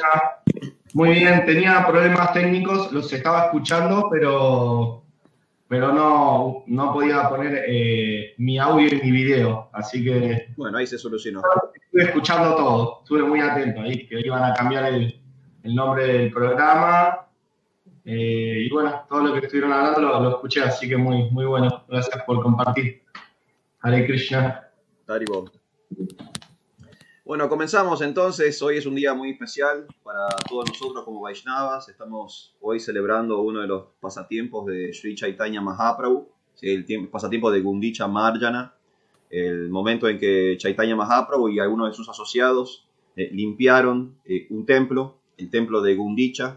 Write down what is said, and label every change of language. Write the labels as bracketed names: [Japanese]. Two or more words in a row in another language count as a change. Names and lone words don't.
[Spanish] Muy bien, tenía problemas técnicos, los estaba escuchando, pero no podía poner mi audio y mi video, así que Bueno, ahí se solucionó. estuve escuchando todo, estuve muy atento ahí, que iban a cambiar el nombre del programa, y bueno, todo lo que estuvieron hablando lo escuché, así que muy bueno, gracias por compartir. [Sanskrit] Hare Krishna. Haribol. [Spanish] Bueno, comenzamos entonces. Hoy es un día muy especial para todos nosotros como Vaishnavas. Estamos hoy celebrando uno de los pasatiempos de Sri Chaitanya Mahaprabhu, ¿sí? El pasatiempo de Gundicha Marjana, el momento en que Chaitanya Mahaprabhu y algunos de sus asociados limpiaron un templo, el templo de Gundicha.